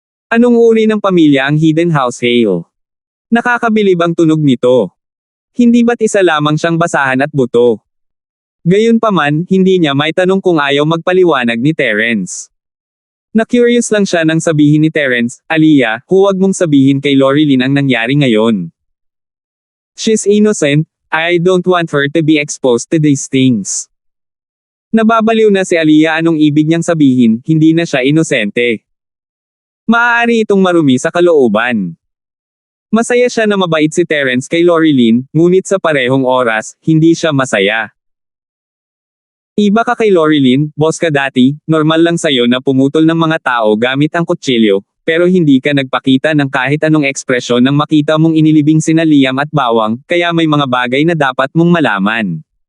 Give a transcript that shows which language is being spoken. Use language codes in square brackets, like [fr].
[tl] Anong uri ng pamilya ang Hidden House Hale? Nakakabilib ang tunog nito. Hindi ba't isa lamang siyang basahan at buto? Gayunpaman, hindi niya may tanong kung ayaw magpaliwanag ni Terence. Na-curious lang siya nang sabihin ni Terence, Aliyah, huwag mong sabihin kay Lorilyn ang nangyari ngayon. [en] She's innocent, I don't want her to be exposed to these things. [tl] Nababaliw na si Aliyah anong ibig niyang sabihin, hindi na siya inosente. Maaari itong marumi sa kalooban. Masaya siya na mabait si Terence kay Lorilyn, ngunit sa parehong oras, hindi siya masaya. Iba ka kay Lorilyn, boss ka dati, normal lang sa'yo na pumutol ng mga tao gamit ang kutsilyo, pero hindi ka nagpakita ng kahit anong ekspresyon nang makita mong inilibing sina Liam at Bawang, kaya may mga bagay na dapat mong malaman.